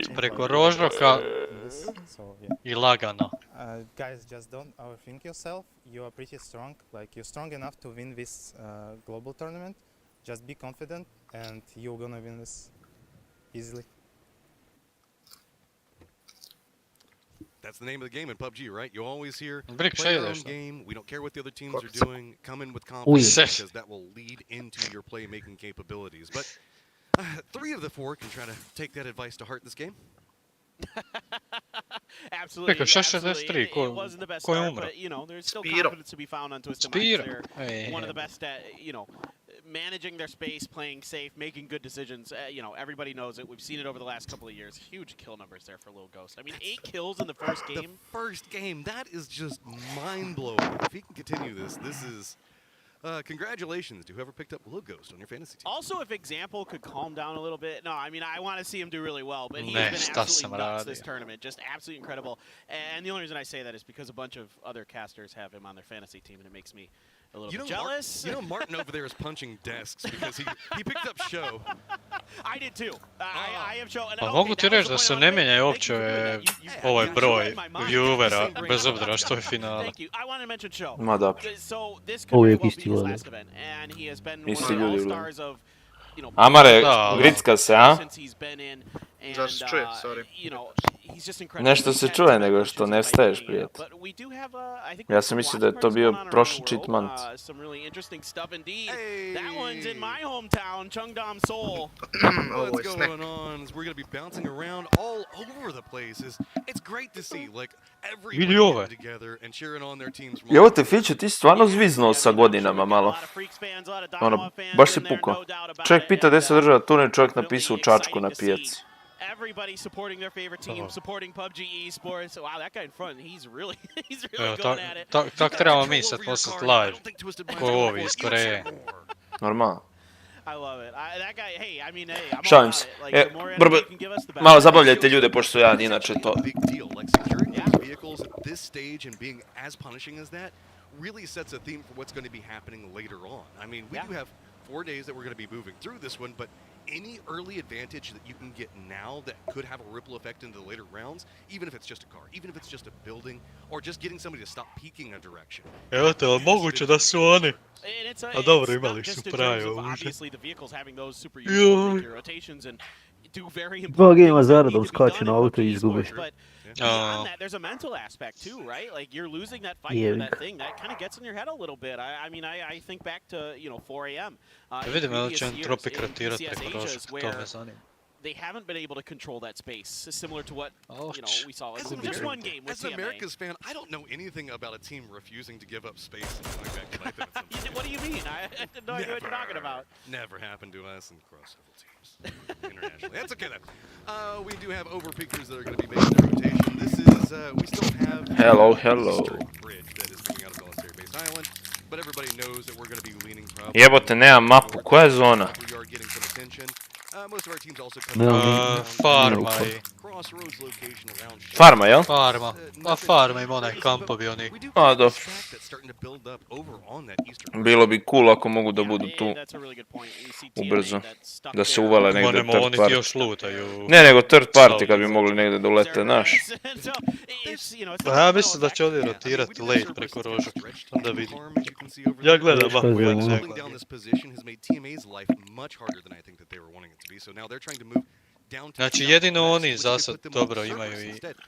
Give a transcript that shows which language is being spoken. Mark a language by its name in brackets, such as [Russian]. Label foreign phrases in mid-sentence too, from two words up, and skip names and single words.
[Bosnian] Late preko rožroka i lagano. [English] Guys, just don't overthink yourself. You are pretty strong. Like you're strong enough to win this global tournament. Just be confident, and you're gonna win this easily. That's the name of the game in PUBG, right? You always hear, play your own game, we don't care what the other teams are doing, come in with confidence, because that will lead into your playmaking capabilities. But 3 of the 4 can try to take that advice to heart this game. Absolutely. [Bosnian] Preko 63, ko je umro? [English] But, you know, there's still confidence to be found on Twisted Minds. They're one of the best at, you know, managing their space, playing safe, making good decisions. You know, everybody knows it. We've seen it over the last couple of years. Huge kill numbers there for Lil Ghost. I mean, 8 kills in the first game. The first game, that is just mind-blowing. If he can continue this, this is... congratulations to whoever picked up Lil Ghost on your fantasy team. Also, if Example could calm down a little bit. No, I mean, I want to see him do really well, but he's been absolutely nuts this tournament. Just absolutely incredible. And the only reason I say that is because a bunch of other casters have him on their fantasy team, and it makes me a little bit jealous. You know, Martin over there is punching desks because he picked up SHO. I did too. I have SHO. [Bosnian] Pa mogu ti reći da se ne mijenja uopće ovaj broj viewera, bez obzira što je finale. Ma dobro. Uvijek isti vode. [English] And he has been one of the all-stars of Amare, [Bosnian] gricka se, a? Zar se čuje, sorry. Nešto se čuje, nego što ne staješ, prijatelj. Ja sam mislio da je to bio prošli cheatmant. [English] What's going on is we're going to be bouncing around all over the places. It's great to see, like, everybody getting together and cheering on their teams. [Bosnian] I evo te, Fiću, ti si stvarno zviznuo sa godinama malo. Ono, baš si pukao. Čovjek pita gdje se održava turnir, čovjek napisao u Čačku na pijaci. [English] Everybody supporting their favorite team, supporting PUBG Esports. Wow, that guy in front, he's really going at it. [Bosnian] Tak trebamo mi sad poslati live, ko ovi iz Koreje. Normalno. [English] I love it. That guy, hey, I mean, hey, I'm [Bosnian] Šalim se. Malo zabavljajte ljude, pošto ja inače to... [English] Vehicles at this stage and being as punishing as that really sets a theme for what's going to be happening later on. I mean, we do have 4 days that we're going to be moving through this one, but any early advantage that you can get now that could have a ripple effect into the later rounds, even if it's just a car, even if it's just a building, or just getting somebody to stop peeking a direction. [Bosnian] Evo te, ali moguće da su oni. A dobro, imali su praju uže. Dva gema zaradom skače na auto i izgubiš. [English] Beyond that, there's a mental aspect too, right? Like you're losing that fight for that thing. That kind of gets in your head a little bit. I mean, I think back to 4 a.m. [Bosnian] Vidim da će Entropik rotirati preko rožka, to me zanima. [English] They haven't been able to control that space, similar to what we saw in just one game with As an America's fan, I don't know anything about a team refusing to give up space and going back to life. What do you mean? I have no idea what you're talking about. Never happened to us and across several teams internationally. That's okay then. We do have overpeakers that are going to be making their rotation. This is we still have Hello. bridge that is coming out of Military Base Island, but everybody knows that we're going to be leaning probably. [Bosnian] Jebote, nemam mapu, koja je zona? [English] We are getting some attention. Most of our teams also [Bosnian] Farma i... Farma, jel? Farma. A farma ima onaj kampovi oni. A, dobro. Bilo bi cool ako mogu da budu tu ubrzo. Da se uvale negdje third Oni ti party. još lutaju. Ne, nego [English] third party [Bosnian] kad bi mogli negdje da ulete naš. Pa ja mislim da će oni rotirati late preko rožka. Onda vidim. Ja gledam mapu, ja ne gledam. Znači jedino oni za sad dobro imaju i...